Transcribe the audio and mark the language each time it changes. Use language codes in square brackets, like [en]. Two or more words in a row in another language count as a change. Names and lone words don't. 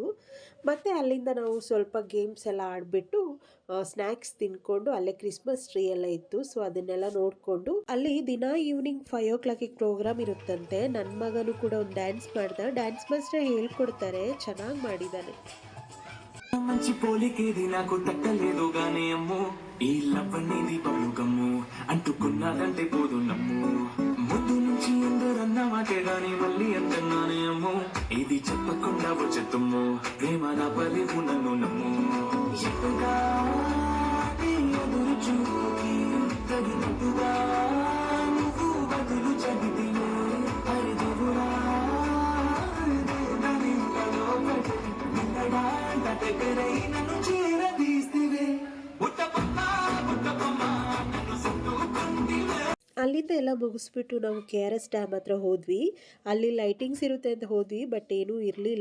[kn] ಮತ್ತು ಅಲ್ಲಿಂದ ನಾವು ಸ್ವಲ್ಪ ಗೇಮ್ಸ್ ಎಲ್ಲ ಆಡಿಬಿಟ್ಟು ಸ್ನ್ಯಾಕ್ಸ್ ತಿನ್ಕೊಂಡು ಅಲ್ಲೇ [en] Christmas tree [kn] ಎಲ್ಲ ಇತ್ತು. ಸೊ ಅದನ್ನೆಲ್ಲ ನೋಡಿಕೊಂಡು ಅಲ್ಲಿ ದಿನ [en] evening 5 o'clock program [kn] ಇರುತ್ತಂತೆ. ನನ್ನ ಮಗನೂ ಕೂಡ ಒಂದು ಡ್ಯಾನ್ಸ್ ಮಾಡ್ದ. [en] dance master [kn] ಹೇಳ್ಕೊಡ್ತಾರೆ, ಚೆನ್ನಾಗಿ ಮಾಡಿದ್ದಾನೆ. [te] మంచి పోలికేది నాకు తట్టలేదు గానే అమ్ము, ఈ లవ్వనేది [en] bubble gum [te] అంటుకున్నాదంటే పోదు నమ్ము. ముందు నుంచి అందరన్న మాటే గాని మళ్ళీ అంటున్నానే అమ్ము, ఇది చెప్పకుండా వచ్చేతుమ్ము ప్రేమ నా పలివు నన్ను నమ్ము. ఎట్టుగా ఎదురు చూపుకి తగినట్టుగా నువ్వు బదులు చదివితే హరిదేవుడా [kn] ಅಲ್ಲಿಂದ ಎಲ್ಲ ಮುಗಿಸ್ಬಿಟ್ಟು ನಾವು KRS ಡ್ಯಾಮ್ ಹತ್ರ ಹೋದ್ವಿ. ಅಲ್ಲಿ ಲೈಟಿಂಗ್ಸ್ ಇರುತ್ತೆ ಅಂತ ಹೋದ್ವಿ, ಬಟ್ ಏನೂ ಇರಲಿಲ್ಲ.